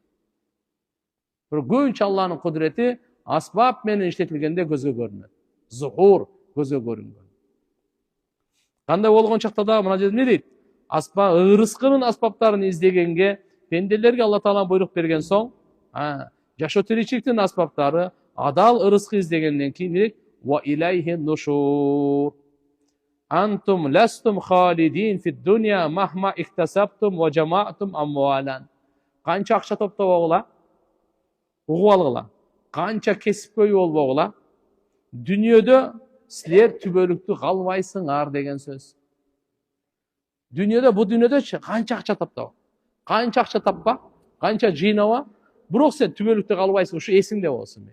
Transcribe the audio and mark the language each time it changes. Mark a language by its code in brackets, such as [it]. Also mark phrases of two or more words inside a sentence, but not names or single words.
[ky] Бирок көбүнчө Алланын кудурети аспап менен иштетилгенде көзгө көрүнөт. Зухур көзгө көрүнгөн. Кандай болгон чакта да мына жерде эмне дейт? Ырыскынын аспаптарын издегенге, пенделерге Алла Таала буйрук берген соң, жашоо тиричиликтин аспаптары, адал ырыскы издегенден кийин дейт, [ar] وإليه النشور. أنتم لستم خالدين في الدنيا مهما اكتسبتم وجمعتم أموالا. [ky] Канча акча топтобогула, угуп алгыла. Канча кесипкөй болбогула, дүнүйөдө силер түбөлүктү калбайсыңар деген сөз. Бу дүнүйөдө канча акча топтоп, канча акча таппа, канча жыйнава, бирок сен түбөлүктү калбайсың, ушу эсиңде болсун.